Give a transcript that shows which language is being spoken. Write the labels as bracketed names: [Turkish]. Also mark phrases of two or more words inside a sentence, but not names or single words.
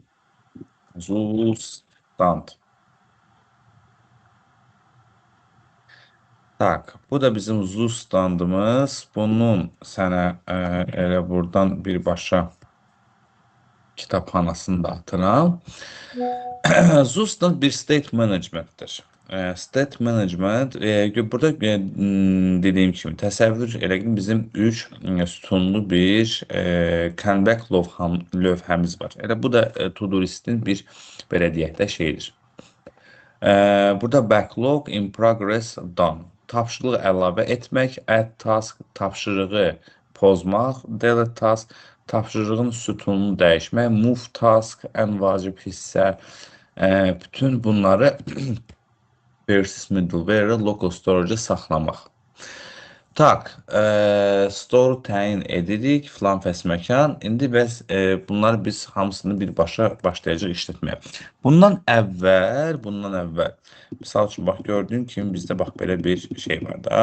[Azerbaijani] Zustand. Tak, bu da bizim Zustandımız. Bunun sənə elə buradan birbaşa kitabxanasını da atıram. Zustand bir [English] state management'tir. State management, [Azerbaijani] burada dediyim kimi təsəvvür elə ki, bizim 3 sütunlu bir Kanban lövhəmiz var. Elə bu da Todoist'in bir belə deyək də şeydir. [English] Burada backlog, in progress, done. [Azerbaijani] Tapşırıq əlavə etmək, [English] add task, [Azerbaijani] tapşırığı pozmaq, [English] delete task, [Azerbaijani] tapşırığın sütununu dəyişmək, [English] move task, [Azerbaijani] ən vacib hissə, bütün bunları [English] versus middleware, local storage [Azerbaijani] saxlamaq. Tak, store təyin edirik, filan fəs məkan. İndi bəs bunları biz hamısını birbaşa başlayacaq işlətməyə. Bundan əvvəl, misal üçün, bax, gördüyün kimi bizdə bax, belə bir şey var da.